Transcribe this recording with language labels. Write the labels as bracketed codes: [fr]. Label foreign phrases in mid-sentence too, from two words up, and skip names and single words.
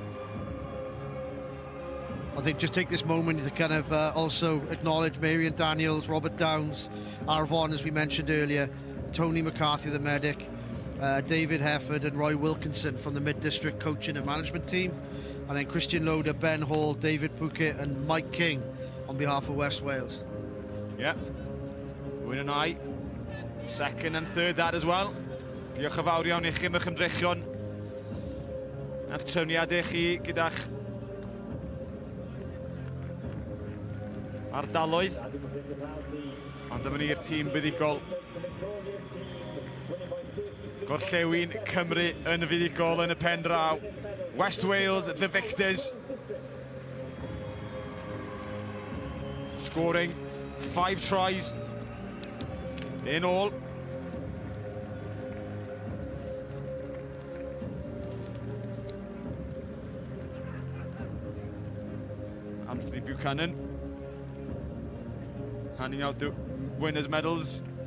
[en] I think just take this moment to kind of also acknowledge Marion Daniels, Robert Downs, Arvon, as we mentioned earlier, Tony McCarthy, the medic, David Hefford and Roy Wilkinson from the Mid-District coaching and management team, and then Christian Loader, Ben Hall, David Puckett and Mike King on behalf of West Wales. Yeah, Wyn and I, 2nd and 3rd that as well. [cy] Diolch yn fawr iawn i chi am eich ymdrechion a'r trefniadau chi gyda'ch ardaloedd. Ond dyma ni'r tîm buddigol. Gorllewin Cymru yn fuddigol yn y pen draw. [en] West Wales, the victors. Scoring 5 tries in all. Anthony Buchanan handing out the winners' medals.